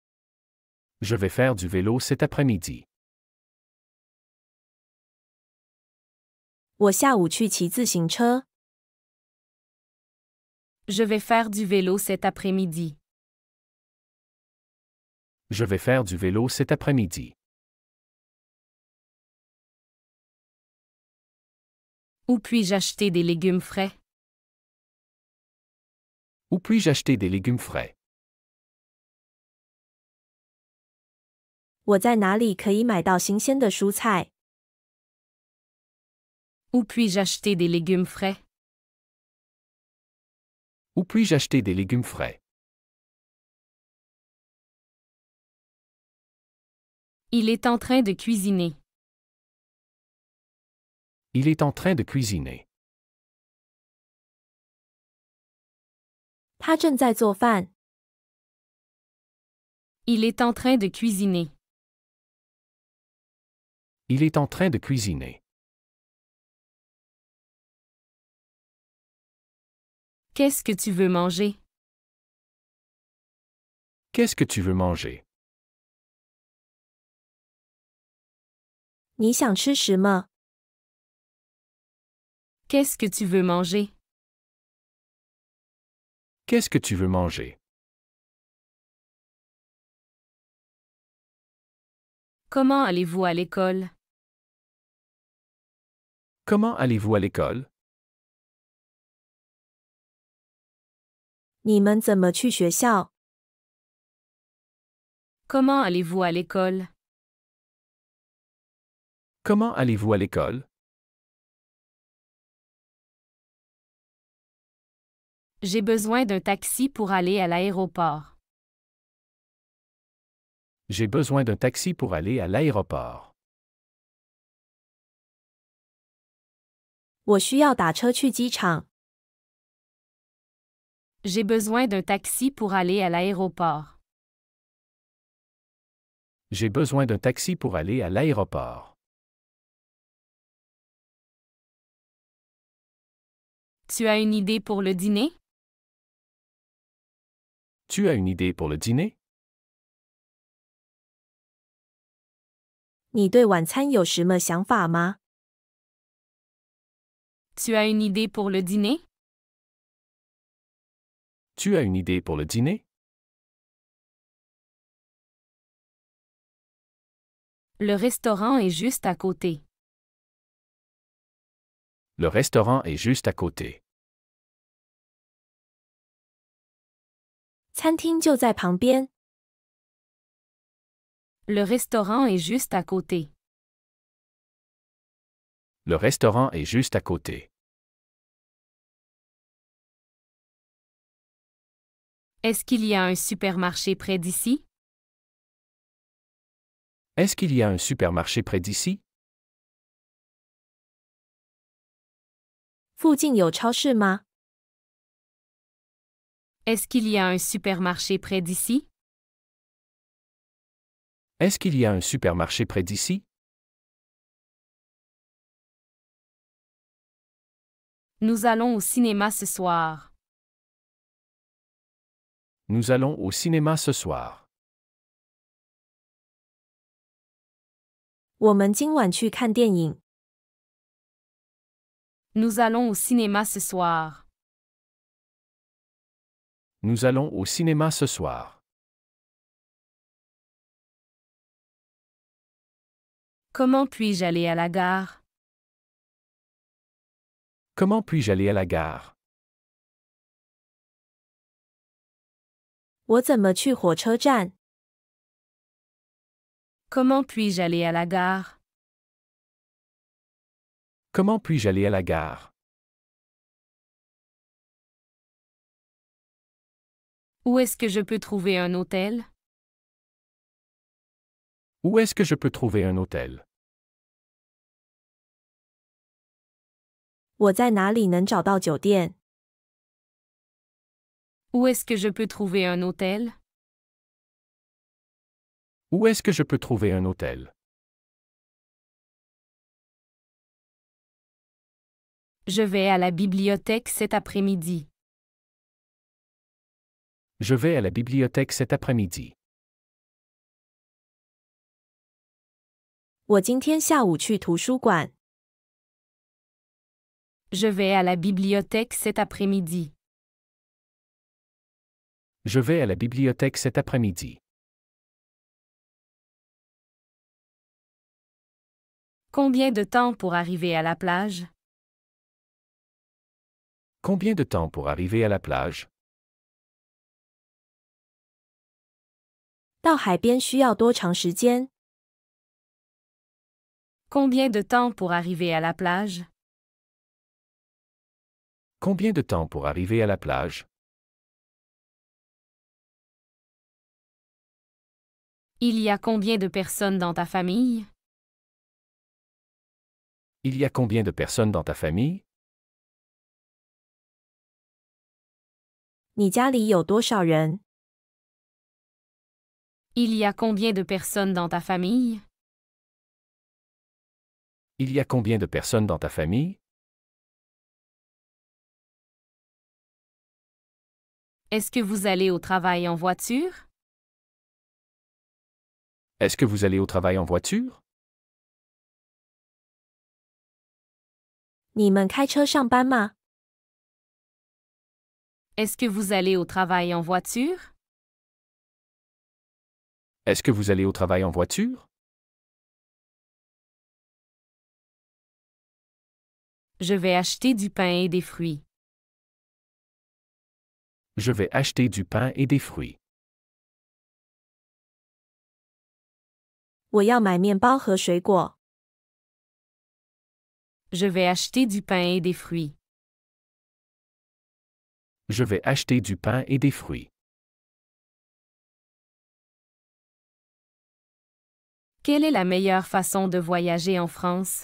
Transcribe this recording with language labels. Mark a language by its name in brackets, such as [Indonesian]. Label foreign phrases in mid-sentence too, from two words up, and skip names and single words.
[French] Je vais faire du vélo cet après-midi. [Chinese] 我下午去骑自行车。 [French] Je vais faire du vélo cet après-midi. Je vais faire du vélo cet après-midi. Où puis-je acheter des légumes frais? Où puis-je acheter des légumes frais? [Chinese] 我在哪里可以买到新鲜的蔬菜？ [French] Où puis-je acheter des légumes frais? Où puis-je acheter des légumes frais? Il est en train de cuisiner. Il est en train de cuisiner. [Chinese] 他正在做饭。 [French] Il est en train de cuisiner. Il est en train de cuisiner. Qu'est-ce que tu veux manger? Qu'est-ce que tu veux manger? [Chinese] 你想吃什么？ [French] Qu'est-ce que tu veux manger? Qu'est-ce que tu veux manger? Comment allez-vous à l'école? Comment allez-vous à l'école? [Chinese] 你们怎么去学校？ [French] Comment allez-vous à l'école? Comment allez-vous à l'école? J'ai besoin d'un taxi pour aller à l'aéroport. J'ai besoin d'un taxi pour aller à l'aéroport. [Chinese] 我需要打车去机场。 [French] J'ai besoin d'un taxi pour aller à l'aéroport. J'ai besoin d'un taxi pour aller à l'aéroport. Tu as une idée pour le dîner? Tu as une idée pour le dîner? [Chinese] 你对晚餐有什么想法吗？ [French] Tu as une idée pour le dîner? Tu as une idée pour le dîner? Le restaurant est juste à côté. Le restaurant est juste à côté. [Chinese] 餐厅就在旁边。 [French] Le restaurant est juste à côté. Le restaurant est juste à côté. Est-ce qu'il y a un supermarché près d'ici? Est-ce qu'il y a un supermarché près d'ici? [Chinese] 附近有超市吗？ [French] Est-ce qu'il y a un supermarché près d'ici? Est-ce qu'il y a un supermarché près d'ici? Nous allons au cinéma ce soir. Nous allons au cinéma ce soir. [Chinese] 我们今晚去看电影。 [French] Nous allons au cinéma ce soir. Nous allons au cinéma ce soir. Comment puis-je aller à la gare? Comment puis-je aller à la gare? [Chinese] 我怎么去火车站？ [French] Comment puis-je aller à la gare? Comment puis-je aller à la gare? Où est-ce que je peux trouver un hôtel? Où est-ce que je peux trouver un hôtel? [Chinese] 我在哪里能找到酒店？ [French] Où est-ce que je peux trouver un hôtel? Où est-ce que je peux trouver un hôtel? Je vais à la bibliothèque cet après-midi. Je vais à la bibliothèque cet après-midi. [Chinese] 我今天下午去图书馆。 [French] Je vais à la bibliothèque cet après-midi. Je vais à la bibliothèque cet après-midi. Combien de temps pour arriver à la plage? Combien de temps pour arriver à la plage? [Chinese] 到海边需要多长时间？ [French] Combien de temps pour arriver à la plage? Combien de temps pour arriver à la plage? Il y a combien de personnes dans ta famille? Il y a combien de personnes dans ta famille? [Chinese] 你家里有多少人？ [French] Il y a combien de personnes dans ta famille? Il y a combien de personnes dans ta famille? Est-ce que vous allez au travail en voiture? Est-ce que vous allez au travail en voiture? [Chinese] 你们开车上班吗？ [French] Est-ce que vous allez au travail en voiture? Est-ce que vous allez au travail en voiture? Je vais acheter du pain et des fruits. Je vais acheter du pain et des fruits. [Chinese] 我要买面包和水果。 [French] Je vais acheter du pain et des fruits. Je vais acheter du pain et des fruits. Quelle est la meilleure façon de voyager en France?